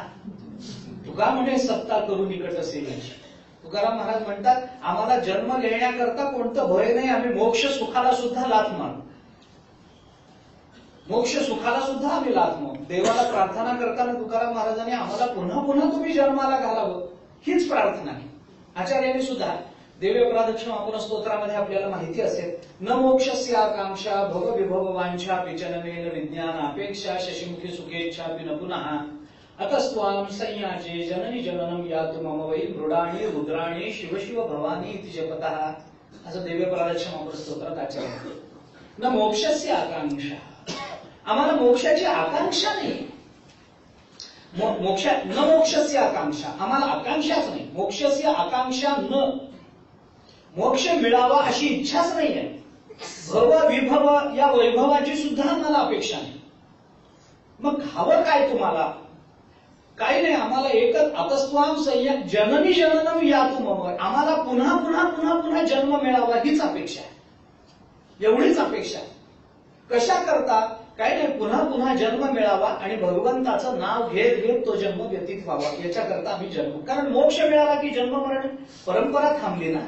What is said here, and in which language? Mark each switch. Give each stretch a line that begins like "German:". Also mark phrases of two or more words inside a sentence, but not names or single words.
Marathi: तुका म्हणे सत्ता करू निकट असेल. तुकाराम महाराज म्हणतात, आम्हाला जन्म घेण्याकरता कोणतं भय नाही, आम्ही मोक्ष सुखाला सुद्धा लाथ मारू. मोक्ष सुखाला सुद्धा आम्ही लाथ मारू. देवाला प्रार्थना करताना तुकाराम महाराजांनी आम्हाला पुन्हा पुन्हा तुम्ही जन्माला घालावं हीच प्रार्थना केली. आचार्यांनी सुद्धा देवी अपराधक्षम आपण स्तोत्रामध्ये आपल्याला माहिती असेल,
Sanskrit: न मोक्षस्य आकांक्षा भव विभव वांछा पिचनमेन विज्ञान अपेक्षा शशिमुखी सुखेच्छा न पुनः अतस्त्वाम संयाचे जननी जननम यातु मम वै मृडाणी रुद्राणी शिव शिव भवानी इति जपतः,
Marathi: असं देवी अपराधक्षम आपण स्तोत्रात आचार्य.
Sanskrit: न मोक्षस्य आकांक्षा,
Marathi: आम्हाला मोक्षाची आकांक्षा नाही.
Sanskrit: न मोक्षस्य आकांक्षा,
Marathi: आम्हाला आकांक्षाच नाही.
Sanskrit: मोक्षस्य आकांक्षा न,
Marathi: मोक्ष मिळावा अशी इच्छाच नाहीये. भव विभव या वैभवाची सुद्धा आम्हाला अपेक्षा नाही. मग हवं काय तुम्हाला? काही नाही, आम्हाला एकच
Sanskrit: अतस्त्वाम संयम जननी जननम यातु मम,
Marathi: आम्हाला पुन्हा पुन्हा पुन्हा पुन्हा जन्म मिळावा हीच अपेक्षा आहे. एवढीच अपेक्षा आहे. कशा करता? काय नाही, पुन्हा पुन्हा जन्म मिळावा आणि भगवंताचं नाव घेत घेत तो जन्म व्यतीत व्हावा याच्याकरता आम्ही जन्म. कारण मोक्ष मिळाला की जन्म मरण परंपरा थांबली ना.